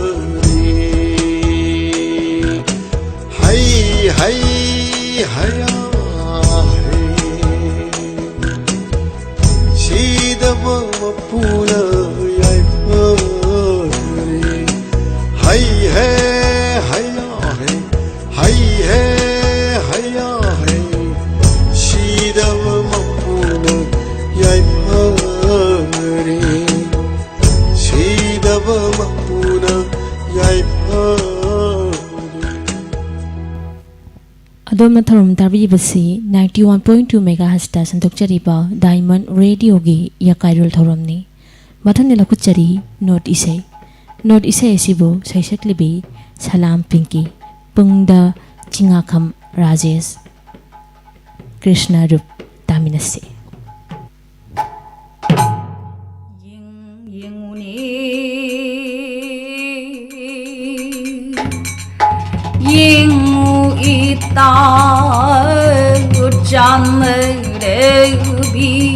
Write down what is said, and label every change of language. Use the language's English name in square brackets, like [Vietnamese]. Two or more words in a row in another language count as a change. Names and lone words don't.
[Manipuri] hay haya shidava mapuna yai pari hay haya hay haya shidava mapuna yai pari shidava mapuna yai pari Adom Tharum Tarvibasi 91.2 MHz da sandokchariba Diamond Radio gi Yakairul Thoramni Mathani lakuchari Note Isai Sibu Saisaklibi Salam Pinky Pungda Chingakham Rajesh Krishna Rup Taminase ita janrebi